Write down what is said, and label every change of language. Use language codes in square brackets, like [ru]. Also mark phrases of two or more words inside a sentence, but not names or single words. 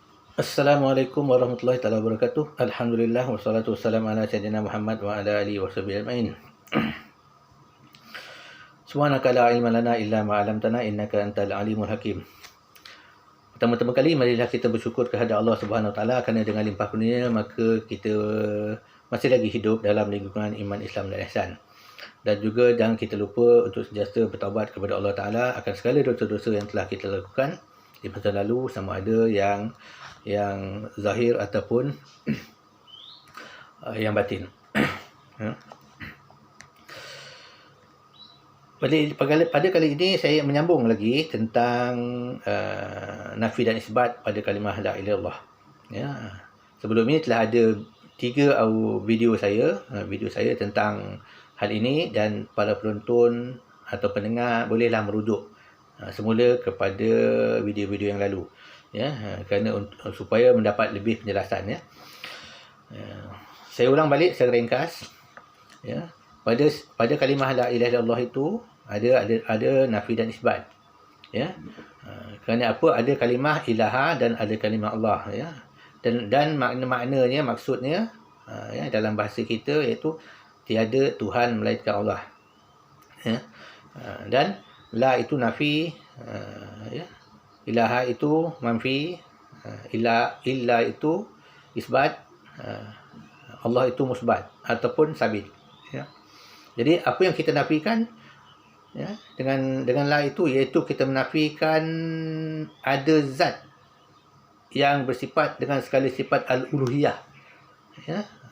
[ar] السلام عليكم ورحمة الله تعالى وبركاته. الحمد لله والصلاة والسلام على سيدنا محمد وعلى آله وصحبه أجمعين. سبحانك لا علم لنا إلا ما علمتنا إنك أنت العليم الحكيم. [ms] Pertama-tama kali marilah kita bersyukur kepada Allah [ar] سبحانه وتعالى [ms] kerana dengan limpah kurnia maka kita masih lagi hidup dalam lingkungan iman Islam dan ihsan. Dan juga jangan kita lupa untuk sentiasa bertaubat kepada Allah Taala akan segala dosa-dosa yang telah kita lakukan di masa lalu, sama ada yang zahir ataupun yang batin. Ya. Pada kali ini saya menyambung lagi tentang nafi dan isbat pada kalimah [ar] لا إله إلا الله. [ms] Ya. Sebelum ini telah ada 3 video saya tentang hal ini, dan para penonton atau pendengar bolehlah merujuk semula kepada video-video yang lalu, ya, kerana supaya mendapat lebih penjelasan, ya. Saya ulang balik secara ringkas, ya. Pada kalimah [ar] لا إله إلا الله [ms] itu ada nafi dan isbat, ya. Kerana apa? Ada kalimah ilaha dan ada kalimah Allah, ya. Dan maknanya maksudnya, ya, dalam bahasa kita iaitu tiada Tuhan melainkan Allah, ya. Dan la itu nafi, ya. Ilaha itu manfi, illa itu isbat, Allah itu musbat ataupun sabit, ya. Jadi apa yang kita nafikan, ya, dengan la itu iaitu kita menafikan ada zat yang bersifat dengan segala sifat al-uluhiyah, ya.